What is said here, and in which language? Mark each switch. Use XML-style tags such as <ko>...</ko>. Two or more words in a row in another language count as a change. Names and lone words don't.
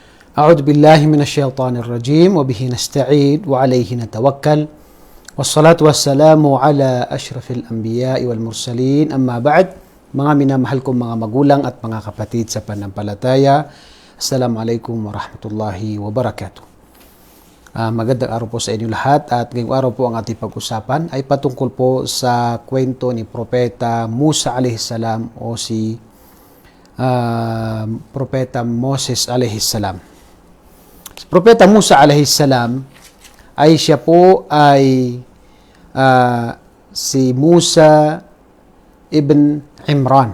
<ar>أعوذ بالله من الشيطان الرجيم وبه نستعين وعليه نتوكل والصلاة والسلام على أشرف الأنبياء والمرسلين أما بعد.</ar> <tl>Mga minamahal kong mga magulang at mga kapatid sa pananampalataya,</tl> <ar>السلام عليكم ورحمة الله وبركاته.</ar> <tl>Magandang araw po sa inyo lahat, at ngayong araw po ang ating pag-usapan ay patungkol po sa kwento ni Propeta Musa alaihissalam o si Propeta Moses alaihissalam. Si Propeta Musa alaihissalam ay siya po ay si Musa ibn Imran.</tl>